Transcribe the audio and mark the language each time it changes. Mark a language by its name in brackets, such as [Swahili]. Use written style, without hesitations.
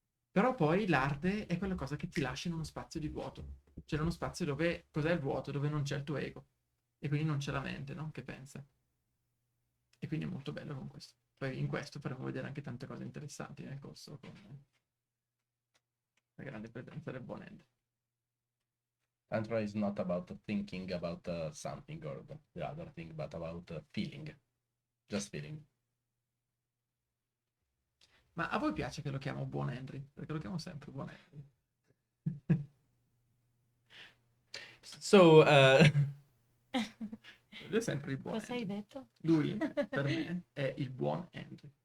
[Italian] Però poi l'arte è quella cosa che ti lascia in uno spazio di vuoto. Cioè in uno spazio dove, cos'è il vuoto? Dove non c'è il tuo ego. E quindi non c'è la mente, no? Che pensa. E quindi è molto bello con questo. Poi in questo faremo vedere anche tante cose interessanti nel corso, con la grande presenza del buon Ende. [English] Tantra is not about thinking about something or the other thing, but about feeling. Just feeling. [Italian] Ma a voi piace che lo chiamo buon Henry? Perché lo chiamo sempre buon Henry. [English] So, [Italian] Lui è sempre il buon Cosa hai Henry. detto? Lui, per me, è il buon Henry.